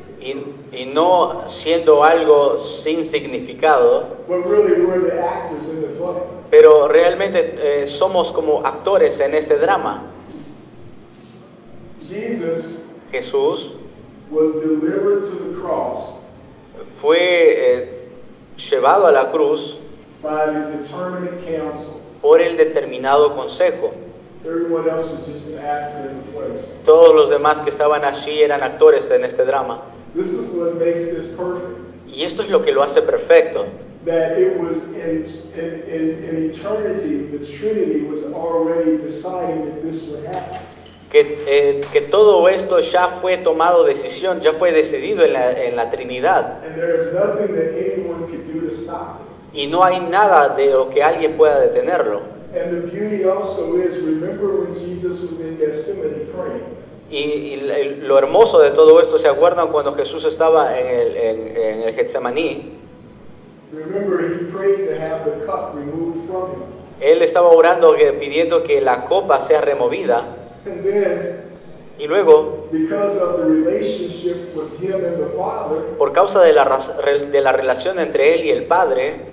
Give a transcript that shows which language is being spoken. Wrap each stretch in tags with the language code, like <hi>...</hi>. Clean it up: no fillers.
<es>y no siendo algo sin significado,</es> <en>but really we're the actors in the play.</en> <es>pero realmente somos como actores en este drama.</es> <en>Jesus</en> <es>Jesús</es> <en>was delivered to the cross</en> <es>fue llevado a la cruz</es> <en>by the determinate counsel.</en> <es>por el determinado consejo.</es> <en>Everyone else was just an actor in the play.</en> <es>Todos los demás que estaban allí eran actores en este drama.</es> <en>This is what makes this perfect.</en> <es>Y esto es lo que lo hace perfecto.</es> <en>That it was in eternity, the Trinity was already deciding that this would happen.</en> <es>Que todo esto ya fue tomado decisión, ya fue decidido en la Trinidad.</es> <en>And there is nothing that anyone could do to stop it.</en> <es>Y no hay nada de lo que alguien pueda detenerlo.</es> <en>And the beauty also is, remember when Jesus was in Gethsemane praying?</en> <es>Y lo hermoso de todo esto, ¿se acuerdan cuando Jesús estaba en el Getsemaní?</es> <en>Remember, he prayed to have the cup removed from him.</en> <es>Él estaba orando, pidiendo que la copa sea removida.</es> <en>And then,</en> <es>Y luego,</es> <en>because of the relationship with him and the Father,</en> <es>por causa de la relación entre él y el Padre,</es>